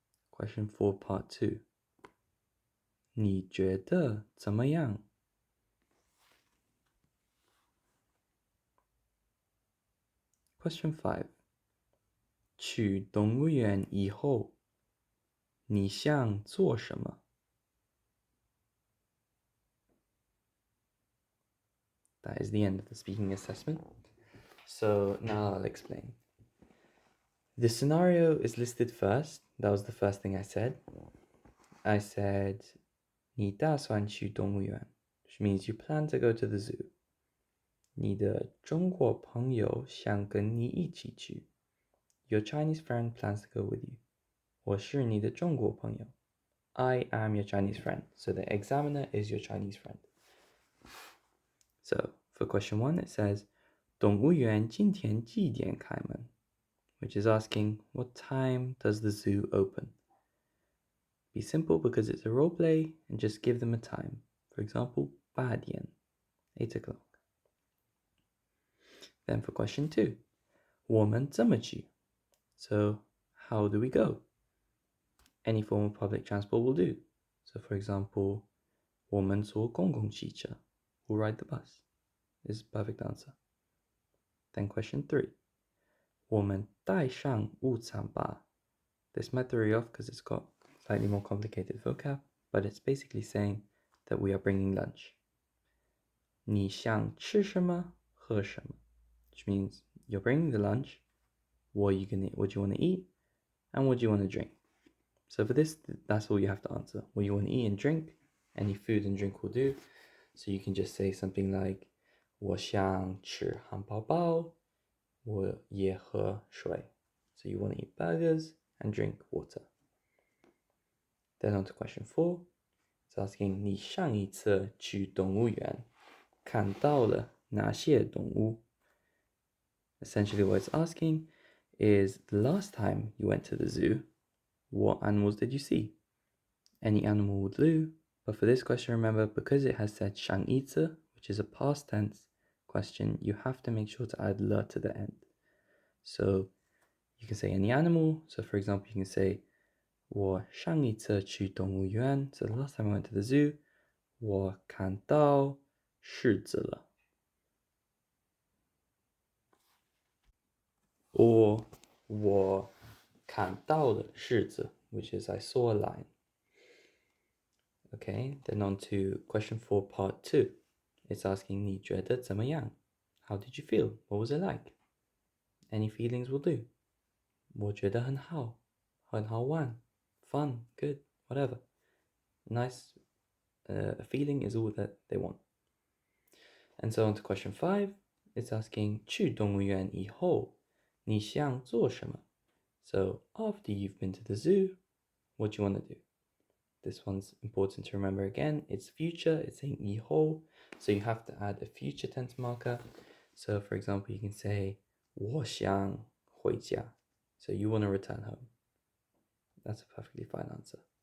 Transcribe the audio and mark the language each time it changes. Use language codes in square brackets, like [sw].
[en] Question 4 Part 2. [zh] 你觉得怎么样？ [en] Question 5. [zh] 去动物园以后，你想做什么？ [en] That is the end of the speaking assessment. So now I'll explain. The scenario is listed first. That was the first thing I said. I said, [zh] 你打算去动物园, [en] which means you plan to go to the zoo. [zh] 你的中国朋友想跟你一起去. [en] Your Chinese friend plans to go with you. [zh] 我是你的中国朋友. [en] I am your Chinese friend. So the examiner is your Chinese friend. So for question 1, it says, [zh] 动物园今天几点开门? [en] Which is asking, what time does the zoo open? Be simple because it's a role play and just give them a time. For example, 8点, 8 o'clock. Then for question 2, [zh] 我们怎么去? [en] So how do we go? Any form of public transport will do. So for example, [zh] 我们坐公共汽车, [en] we'll ride the bus. Is a perfect answer. Then question 3, [zh] 我们带上午餐吧. [en] This might throw you off because it's got slightly more complicated vocab, but it's basically saying that we are bringing lunch. [zh] 你想吃什么？喝什么? [en] Which means you're bringing the lunch. What do you want to eat? And what do you want to drink? So for this, that's all you have to answer. What you want to eat and drink. Any food and drink will do. So you can just say something like, [zh] 我想吃汉堡包，我也喝水. [en] So you want to eat burgers and drink water. Then on to question 4. It's asking, [zh] 你上一次去动物园看到了哪些动物? [en] Essentially what it's asking is, the last time you went to the zoo, what animals did you see? Any animal will do, but for this question, remember, because it has said 上一次, which is a past tense question, you have to make sure to add le to the end. So you can say any animal. So for example, you can say, [zh] 我上一次去动物园, [en] so the last time I went to the zoo, [zh] 我看到狮子了. [en] Or [zh] 我看到了狮子, [en] which is I saw a lion. Okay, then on to question 4 part 2. It's asking, [zh] 你觉得怎么样? [en] How did you feel? What was it like? Any feelings will do. [zh] 我觉得很好, 很好玩, [en] fun, good, whatever. Nice feeling is all that they want. And so on to question 5. It's asking, [zh] 去动物园以后你想做什么? [en] So after you've been to the zoo, what do you want to do? This one's important to remember again. It's future, it's saying 以后, so you have to add a future tense marker. So for example, you can say [zh] 我想回家. [en] So you want to return home. That's a perfectly fine answer.